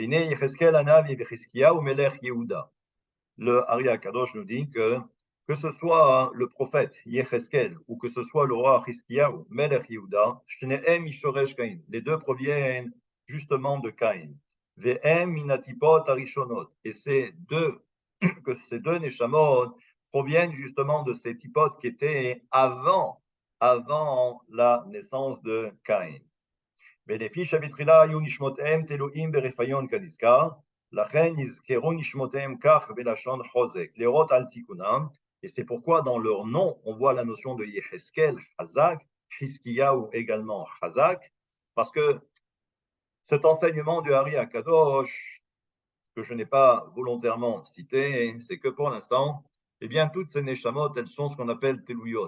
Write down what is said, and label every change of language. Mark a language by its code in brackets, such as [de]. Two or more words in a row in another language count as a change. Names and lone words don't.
[fr] Le Ari Akadosh nous dit que ce soit le prophète Yecheskel ou que ce soit le roi Hiskiyahu, [he] מלך יהודה, [fr] les deux proviennent justement de Caïn. Et ces deux neshamot proviennent justement de ces typotes qui étaient avant la naissance de Caïn. [he] ולפי שבתחילה היו נשמותיהם תלויים ברפיון כנזכר, לכן נזכרו נשמותיהם כך בלשון חוזק, להורות על תיקונם, [fr] et c'est pourquoi dans leur nom, on voit la notion de Yeheskel, Hazak, Hiskiyahu également Hazak, parce que cet enseignement du Hari Akadosh, que je n'ai pas volontairement cité, c'est que pour l'instant, eh bien, toutes ces Neshamot, elles sont ce qu'on appelle Teluyot.